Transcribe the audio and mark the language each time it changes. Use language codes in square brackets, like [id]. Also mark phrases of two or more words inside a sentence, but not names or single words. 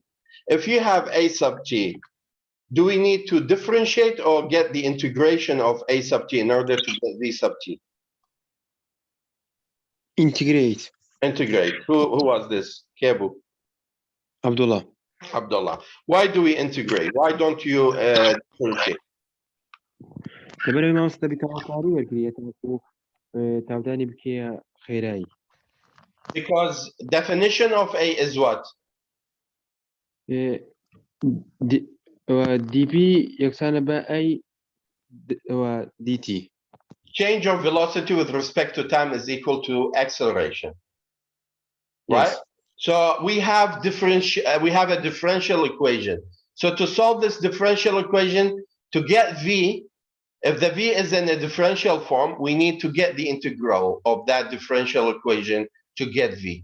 [en] If you have A sub T, do we need to differentiate or get the integration of A sub T in order to get V sub T? Integrate. Integrate. Who was this? Kebu. Abdullah. Abdullah. Why do we integrate? Why don't you differentiate? [ckb] لبرای مامۆستا بیتەواوکاری وەرگریە تاکو تاودانی بکەیە خێرایی. [en] Because definition of A is what? [ckb] dp یەکسانە بە A dt. [en] Change of velocity with respect to time is equal to acceleration. Right? Yes. So we have a differential equation. So to solve this differential equation, to get V, if the V is in a differential form, we need to get the integral of that differential equation to get V.